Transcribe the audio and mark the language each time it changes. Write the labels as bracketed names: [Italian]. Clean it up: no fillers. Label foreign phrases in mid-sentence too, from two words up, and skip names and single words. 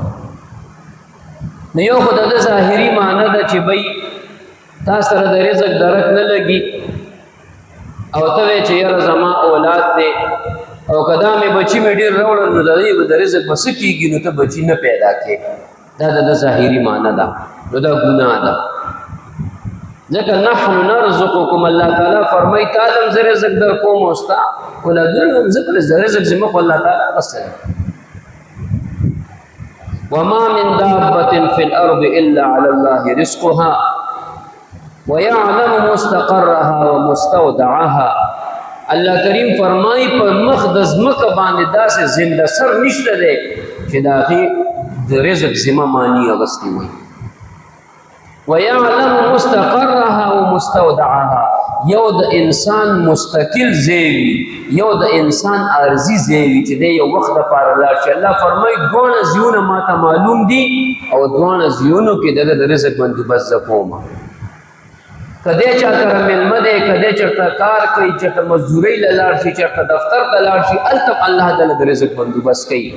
[Pashto] نو یو خو د ظاهري معنی ده چې بی تا سره د رزق درک نه لګي او ته وایې چې یاره زما اولاد دی او که دا مې بچي مې ډېر راوړل نو د دې به د رزق به څه کېږي، نو ته بچي نه پیدا کړې. دا د ظاهري معنی ده، نو دا ګناه ده. ځکه [Arabic] نحن نرزقکم، [Pashto] الله تعالی فرمایي تا زه رزق در کوم او ستا اولادونه هم زه پر رزق ذمه خو الله تعالی غسل. [Arabic] وما من دابة في الأرض إلا على الله رزقها ويعلم مستقرها ومستودعها. [Pashto] الله کریم فرمائی پر مخدز مکہ باندې داسې زنده سر نشته دی چې د هغې د رزق ذمه مانی اغستی وي. [Arabic] ويعلم مستقرها ومستودعها، [Pashto] یو د انسان مستقل زیوی، یو د انسان عارضی زیوی چې دی یو وخت دپاره لاړ شي. الله فرمایي دواړه زیونه ماته معلوم دي او دواړه زیونو کې دغه د رزق بندوبست زه کوم. که دی چا کره مېلمه دی، که دی چېرته کار کوي، چېرته مزدورۍ له لاړ شي، چېرته دفتر ته لاړ شي، هلته هم الله تعالی د رزق بندوبست کوي.